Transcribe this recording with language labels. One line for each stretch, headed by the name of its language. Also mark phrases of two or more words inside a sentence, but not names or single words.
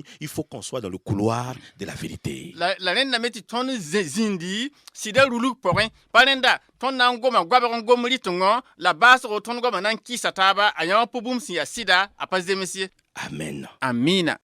French: Il faut qu'on soit dans le couloir de la vérité.
Mossi: la rẽndame tɩ tõnd zĩndi sɩda rulg pʋgẽ pa rẽnda tõnd na n goma goabg n gom rɩtengõ la baasgo tõnd goamã na n kɩɩsa taaba a yã wã pʋ bũmb sẽn yaa sɩda a pa zems ye Amen. amina